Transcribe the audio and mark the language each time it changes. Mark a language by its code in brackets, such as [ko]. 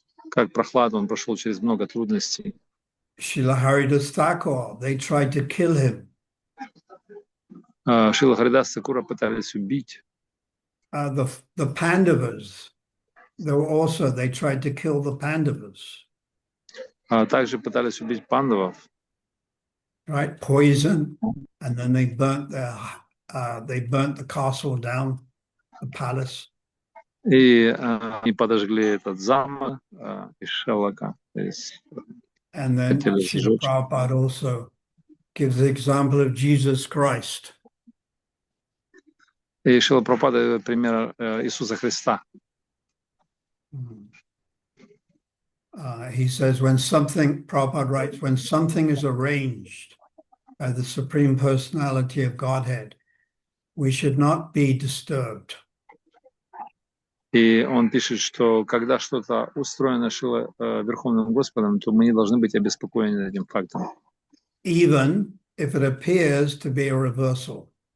[ru] Как Прохлад, он прошел через много трудностей. [en] Srila Haridas Thakur, they tried to kill him. [ru] Шрила Харидас Сакура пытались убить. [en] The Pandavas, they tried to kill the Pandavas. [ru] Также пытались убить пандавов. [en] Right, poison, and then they burnt the castle down, the palace. [ru] И они подожгли этот замок из шелка. [en] And then Srila Prabhupada also gives the example of Jesus Christ. [ru] И Шрила Прабхупада дает пример Иисуса Христа. [en] He says, Prabhupada writes, when something is arranged by the Supreme Personality of Godhead, we should not be disturbed. [ru] И он пишет, что когда что-то устроено Верховным Господом, то мы не должны быть обеспокоены этим фактом. [en] Even if it appears to be a reversal.